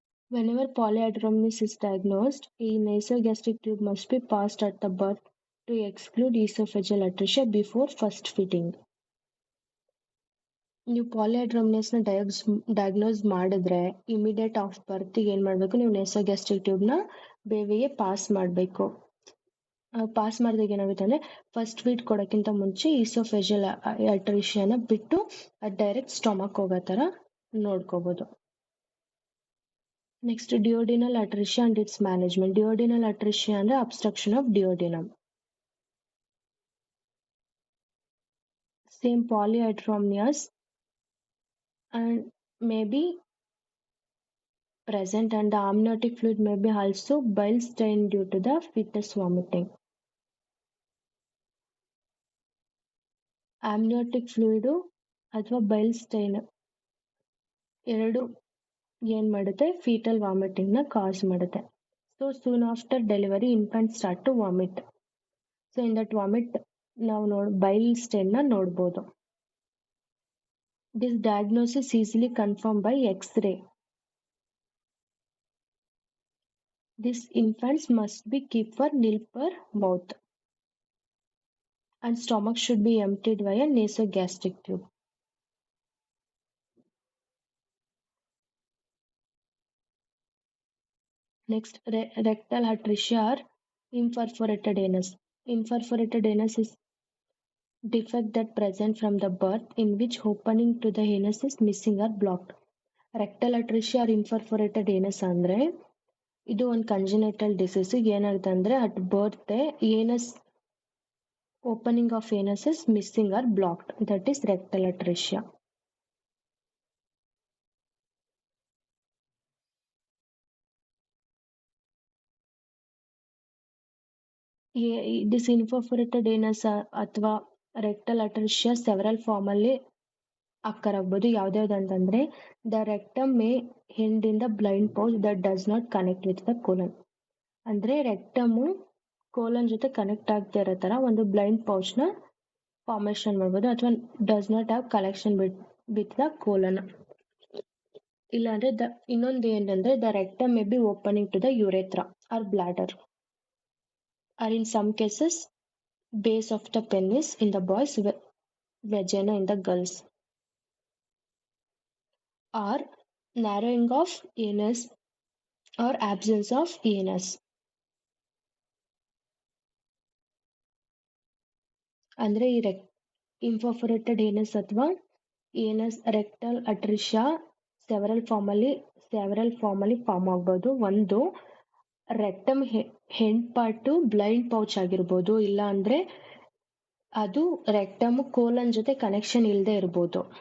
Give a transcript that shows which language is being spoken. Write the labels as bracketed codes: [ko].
[en] Whenever polyhydramnios is diagnosed, a nasogastric tube must be passed at the birth to exclude esophageal atresia before first feeding. [kn] ನೀವು ಪಾಲಿಹೈಡ್ರಮ್ನಿಯಸ್ ನ diagnose ಮಾಡಿದ್ರೆ immediate of birth ಏನ್ ಮಾಡ್ಬೇಕು ನೀವು ನೇಸೋಗ್ಯಾಸ್ಟ್ರಿಕ್ tube ನ ಬೇಬಿಗೆ pass ಮಾಡ್ಬೇಕು. Pass ಮಾಡಿದಾಗ ಏನಾಗುತ್ತೆ ಅಂದ್ರೆ ಫಸ್ಟ್ ಫೀಡ್ ಕೊಡಕ್ಕಿಂತ ಮುಂಚೆ ಈಸೋಫೇಜಿಯಲ್ ಅಟ್ರಿಷಿಯಾನ ಬಿಟ್ಟು ಡೈರೆಕ್ಟ್ ಸ್ಟಮಕ್ ಹೋಗೋ ತರ ನೋಡ್ಕೋಬಹುದು. [en] Next, duodenal atresia and its management. Duodenal atresia ಅಂದ್ರೆ obstruction of duodenum. Same polyhydramnios and may be present and the amniotic fluid may be also bile stain due to the fetus vomiting. [kn] Amniotic fluid ಅಥವಾ bile stain ಎರಡು ಏನ್ ಮಾಡುತ್ತೆ foetal vomiting ನ ಕಾಸ್ ಮಾಡುತ್ತೆ. [en] So soon after delivery infant start to vomit. So in that vomit ನಾವು bile stain ನ ನೋಡ್ಬೋದು. This diagnosis easily confirm by X-ray. This infants must be keep for nil per mouth and stomach should be emptied via nasogastric tube. Next, rectal atresia or imperforated anus. Imperforated anus is defect that present from the birth in which opening to the anus is missing or blocked. Rectal atresia or imperforated anus [kn] ಅಂದ್ರೆ ಇದು ಒಂದು ಕಂಜೆನಿಟಲ್ disease. ಏನಾಗುತ್ತೆ ಅಂದ್ರೆ [en] At birth anus opening of anus is missing or blocked. That is rectal atresia. This imperforated anus ಅಥವಾ rectal atresia several form ಅಲ್ಲಿ occur ಆಗ್ಬೋದು. [kn] ಯಾವ್ದ್ಯಾವ್ದಂತಂದ್ರೆ [en] the rectum may end in the blind pouch that does not connect with the colon. [kn] ಅಂದ್ರೆ rectum colon ಜೊತೆ connect ಆಗ್ತಾ ಇರೋ ತರ ಒಂದು blind pouch ನ ಫಾರ್ಮೇಶನ್ ಮಾಡ್ಬೋದು, ಅಥವಾ [en] Does not have collection with the colon. [kn] ಇಲ್ಲಾಂದ್ರೆ ಇನ್ನೊಂದು ಏನಂದ್ರೆ [en] The rectum may be opening to the urethra or bladder, or in some cases base of the penis in the boys, vagina in the girls, or narrowing of anus or absence of anus. [kn] ಅಂದ್ರೆ ಈ ಇಂಪರ್ಫೋರೇಟೆಡ್ anus ಅಥವಾ anus rectal ಅಟ್ರಿಷಿಯಾ several form ಅಲ್ಲಿ form ಆಗ್ಬೋದು. ಒಂದು rectum end part blind pouch ಆಗಿರ್ಬೋದು, ಇಲ್ಲ ಅಂದ್ರೆ ಅದು ರೆಕ್ಟಮ್ ಕೋಲನ್ ಜೊತೆ ಕನೆಕ್ಷನ್ ಇಲ್ಲದೆ ಇರ್ಬೋದು.